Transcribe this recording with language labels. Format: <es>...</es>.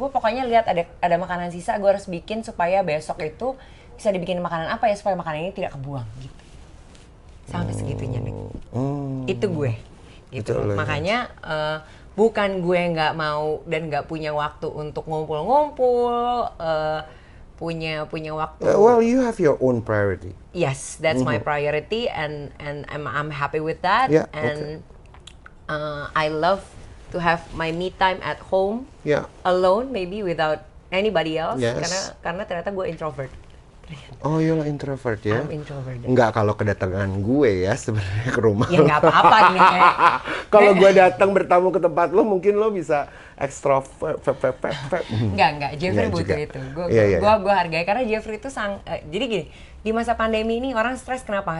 <id>Gue pokoknya lihat ada makanan sisa, gue harus bikin supaya besok itu bisa dibikin makanan apa ya, supaya makanan ini tidak kebuang gitu. Sampai segitunya nih. Itu gue. Gitu. Makanya bukan gue nggak mau dan nggak punya waktu untuk ngumpul-ngumpul, punya waktu.</id> <en>Well, you have your own priority. Yes, that's my priority, and I'm happy with that. Yeah, and I love to have my me time at home, alone, maybe without anybody else. Yes.</en> <id>Karena ternyata gue introvert.</id> <en>Oh, you're introvert ya? I'm introvert.</en> <id>Enggak kalau kedatangan gue ya sebenarnya ke rumah. Ya nggak apa-apa nih. Kalau gue datang bertamu ke tempat lo, mungkin lo bisa extrovert. Enggak. Jeffrey butuh itu. Gue hargai karena Jeffrey itu jadi gini, di masa pandemi ini orang stres, kenapa?</id>